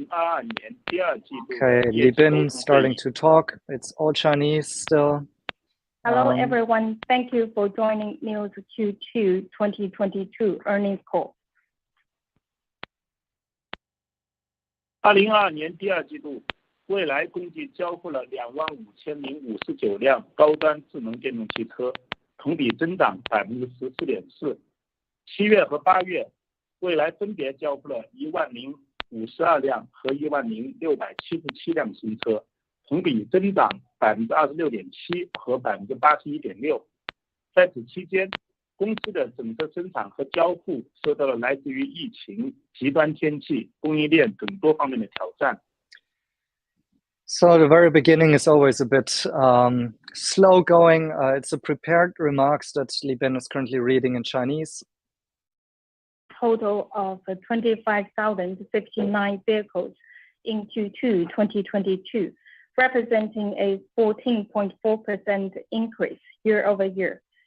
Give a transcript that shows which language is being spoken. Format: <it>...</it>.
<en>Okay, Li Bin starting to talk. It's all Chinese still. Hello, everyone. Thank you for joining NIO's Q2 2022 earnings call.</en> <zh>2022年第二季度，蔚来共计交付了25059辆高端智能电动汽车，同比增长14.4%。 7月和8月，蔚来分别交付了10052辆和10677辆新车，同比增长26.7%和81.6%。在此期间，公司的整车生产和交付受到了来自于疫情、极端天气、供应链等多方面的挑战。</zh> <en>So the very beginning is always a bit slow going. It's a prepared remarks that Li Bin is currently reading in Chinese. Total of 25,059 vehicles in Q2 2022, representing a 14.4% increase year over year.</en>